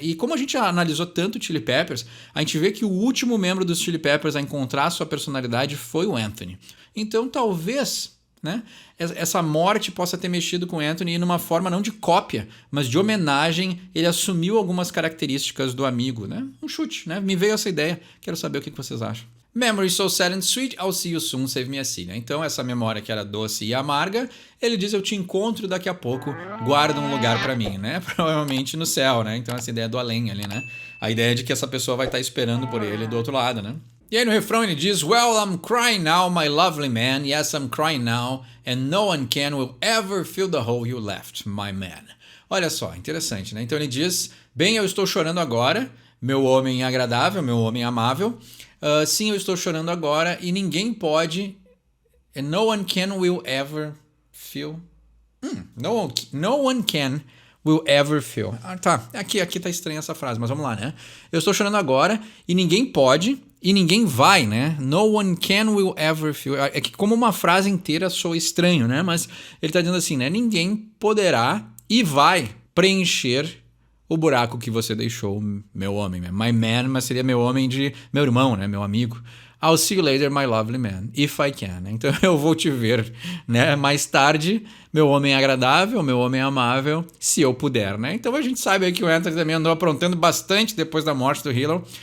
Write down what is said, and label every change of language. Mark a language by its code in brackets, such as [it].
[pt] E como a gente analisou tanto o Chili Peppers, a gente vê que o último membro dos Chili Peppers a encontrar sua personalidade foi o Anthony. Então, talvez né? Essa morte possa ter mexido com Anthony e numa forma não de cópia, mas de homenagem, ele assumiu algumas características do amigo, né? Um chute, né? Me veio essa ideia, quero saber o que vocês acham. [en] Memory so sad and sweet, I'll see you soon, save me a seat. [pt] Então essa memória que era doce e amarga, ele diz eu te encontro daqui a pouco, guarda um lugar pra mim, né? Provavelmente no céu, né? Então essa ideia do além ali, né? A ideia de que essa pessoa vai estar esperando por ele do outro lado, né? E aí no refrão ele diz, [en] well, I'm crying now, my lovely man, yes, I'm crying now, and no one can will ever fill the hole you left, my man. [pt] Olha só, interessante, né? Então ele diz, bem, eu estou chorando agora, meu homem agradável, meu homem amável, sim, eu estou chorando agora e ninguém pode, [en] and no one can will ever fill, [pt] no one can will ever fill. Tá, aqui tá estranha essa frase, mas vamos lá, né? Eu estou chorando agora e ninguém pode e ninguém vai, né? [en] No one can will ever fill. [pt] É que como uma frase inteira soa estranho, né? Mas ele tá dizendo assim, né? Ninguém poderá e vai preencher o buraco que você deixou, meu homem. My man, mas seria meu homem de meu irmão, né? Meu amigo. [en] I'll see you later, my lovely man, if I can. [pt] Então eu vou te ver, né? Mais tarde, meu homem agradável, meu homem amável, se eu puder, né? Então a gente sabe aí que o Anthony também andou aprontando bastante depois da morte do Hilo.